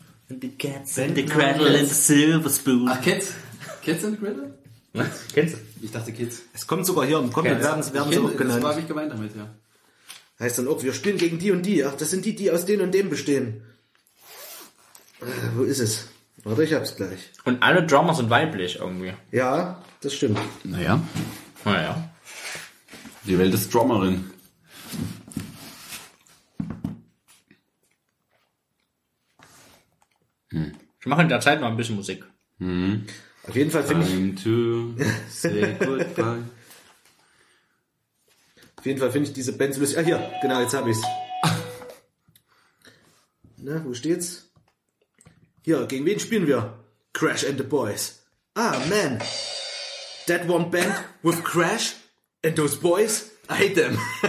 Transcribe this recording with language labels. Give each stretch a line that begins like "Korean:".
English: And the Cats and the Cradle and the Silver Spoon.
German: Ach, Cats and the Cradle? Was? Kennst du? Ich dachte Kids. Es kommt sogar hier und kommt, werden sie auch genannt. Das war ich gemeint damit, ja. Heißt dann auch, wir spielen gegen die und die. Ach, das sind die, die aus denen und dem bestehen. Wo ist es? Warte, ich hab's gleich. Und alle Drummer sind weiblich irgendwie. Ja, das stimmt. Naja. Die Welt ist Drummerin. Ich mache in der Zeit mal ein bisschen Musik. Mhm. Auf jeden Fall finde ich.
English: Time to say goodbye.
German: Auf jeden Fall finde ich diese Band so lustig. Ah, hier, genau, jetzt habe ich's. Na, wo steht's? Hier, gegen wen spielen wir? Crash and the Boys. Ah, man.
English: That one band with Crash and those boys, I hate them.